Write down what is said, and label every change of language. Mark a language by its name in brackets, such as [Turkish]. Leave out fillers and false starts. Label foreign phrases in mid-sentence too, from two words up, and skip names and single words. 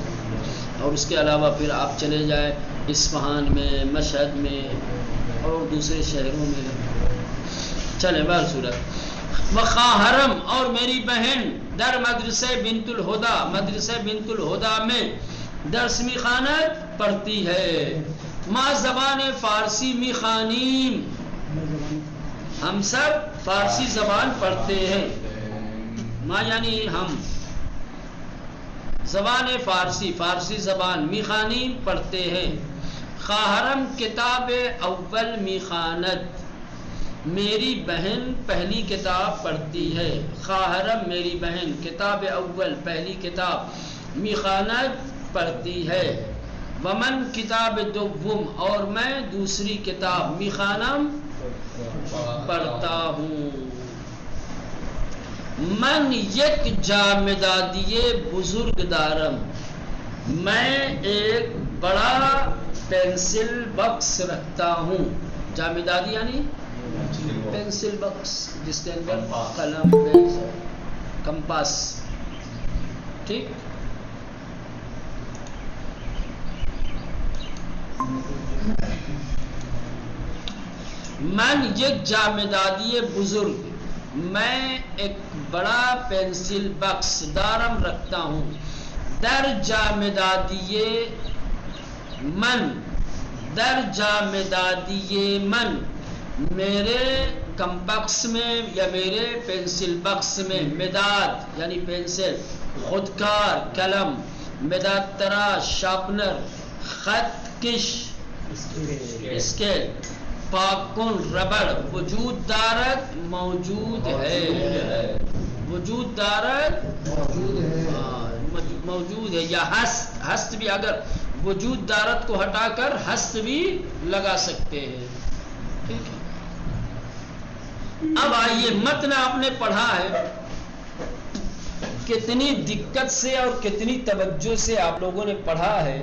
[Urdu] اور اس کے علاوہ پھر آپ چلے جائیں اصفہان میں، مشہد میں اور دوسرے شہروں میں. چلے بہر صورت، وخواہرم اور میری بہن [Persian] در مدرسہ بنت الہدا، [Urdu] مدرسہ بنت الہدا میں [Persian] درس میخوانت [Urdu] پڑھتی ہے. [Persian] ما زبان فارسی میخوانیم، [Urdu] ہم سب فارسی زبان پڑھتے ہیں. ما یعنی ہم، [Persian] زبان فارسی، [Urdu] فارسی زبان، میخوانیم پڑھتے ہیں. [Persian] خواہرم کتاب اول میخواند، [Urdu] میری بہن پہلی کتاب پڑھتی ہے. خواہرم میری بہن [Persian] کتاب اول [Urdu] پہلی کتاب میخواند پڑھتی ہے. [Persian] ومن کتاب دوم [Urdu] اور میں دوسری کتاب میخوانم پڑھتا ہوں. [Persian] من یک جامدادی بزرگ دارم، [Urdu] میں ایک بڑا پینسل باکس رکھتا ہوں. جامدادی یعنی پینسل باکس جس کے اندر قلم، پینسل، کمپاس. ٹھیک. [Persian] من یک جامدادی بزرگ، [Urdu] میں ایک بڑا پینسل باکس دارم رکھتا ہوں. [Persian] در جامدادی من، در جامدادی من، [Urdu] میرے کمپاکس میں یا میرے پینسل باکس میں مداد یعنی پینسل، خودکار قلم، [Persian] مداد تراش [Urdu] شارپنر، [Persian] خط کش [Urdu] اسکیل، پاکن ربڑ، [Persian] وجود دارت [Urdu] موجود ہے، [Persian] وجود دارت [Urdu] موجود ہے. یا ہست، ہست بھی اگر [Persian] وجود دارت [Urdu] کو ہٹا کر ہست بھی لگا سکتے ہیں. ٹھیک ہے. اب آئیے متن آپ نے پڑھا ہے، کتنی دقت سے اور کتنی توجہ سے آپ لوگوں نے پڑھا ہے.